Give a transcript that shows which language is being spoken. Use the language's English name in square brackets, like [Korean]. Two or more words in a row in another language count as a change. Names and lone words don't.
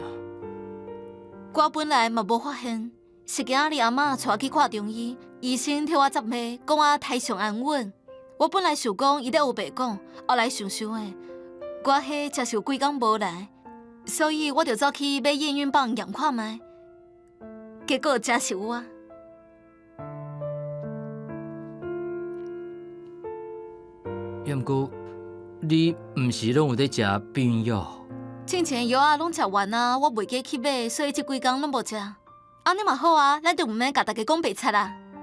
[Min Nan Chinese] 我本来嘛无发现，是今仔日阿嬷带我去看中医，医生替我执脉，讲我胎上安稳。我本来想讲伊咧有白讲，后来想想的，我迄真是有几工无来，所以我就走去买验孕棒验看卖。结果真是有啊！要毋过，你毋是拢有在食避孕药？之前药啊拢食完啊，我袂记去买，所以这几工拢无食。安尼嘛好啊，咱就毋免甲大家讲白贼啦。